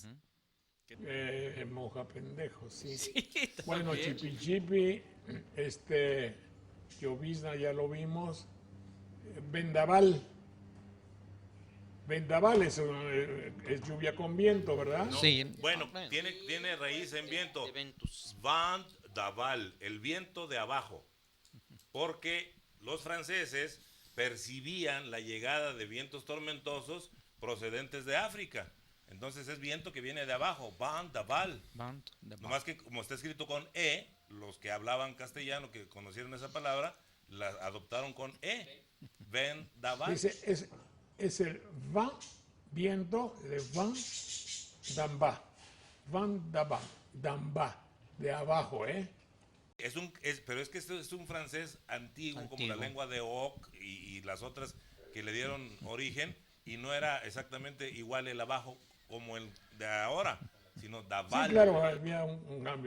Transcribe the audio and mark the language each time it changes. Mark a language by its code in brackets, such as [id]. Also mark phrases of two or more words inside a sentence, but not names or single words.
[es] Moja pendejo, sí. Sí, Bueno, también. chipi chipi, llovizna ya lo vimos, vendaval. Vendaval es lluvia con viento, ¿verdad? No, Sí. Bueno, tiene raíz en viento. De ventus. [fr] Vent d'aval, [es] el viento de abajo. Porque los franceses percibían la llegada de vientos tormentosos procedentes de África. Entonces es viento que viene de abajo, [fr] vent d'aval. [es] Nomás que como está escrito con E, los que hablaban castellano, que conocieron esa palabra, la adoptaron con E, [fr] vent d'aval. [es] Dice, es el vent, viento, de [fr] vent d'en-bas. Vent d'en-bas, [es] de abajo, ¿eh? Pero es que esto es un francés antiguo, como la lengua de Oc y las otras que le dieron origen, y no era exactamente igual el abajo como el de ahora, sino d'aval. Sí, claro, había un cambio.